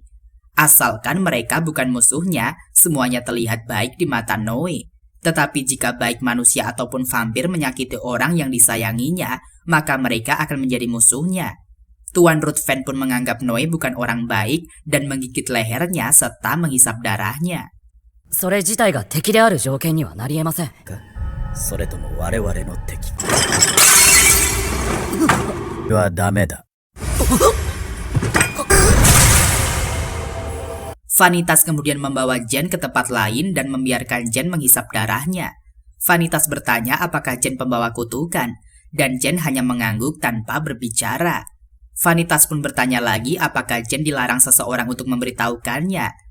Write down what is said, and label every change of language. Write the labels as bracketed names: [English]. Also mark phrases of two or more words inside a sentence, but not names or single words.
[Indonesian] Asalkan mereka bukan musuhnya, semuanya terlihat baik di mata Noe. Tetapi jika baik manusia ataupun vampir menyakiti orang yang disayanginya, maka mereka akan menjadi musuhnya. Tuan Ruthven pun menganggap Noe bukan orang baik dan menggigit lehernya serta menghisap darahnya. [Japanese] それ自体が敵である条件にはなり得ません。それとも我々の敵はダメだ。 [Indonesian] Vanitas kemudian membawa Jen ke tempat lain dan membiarkan Jen menghisap darahnya. Vanitas bertanya apakah Jen pembawa kutukan, dan Jen hanya mengangguk tanpa berbicara. Vanitas pun bertanya lagi apakah Jen dilarang seseorang untuk memberitahukannya.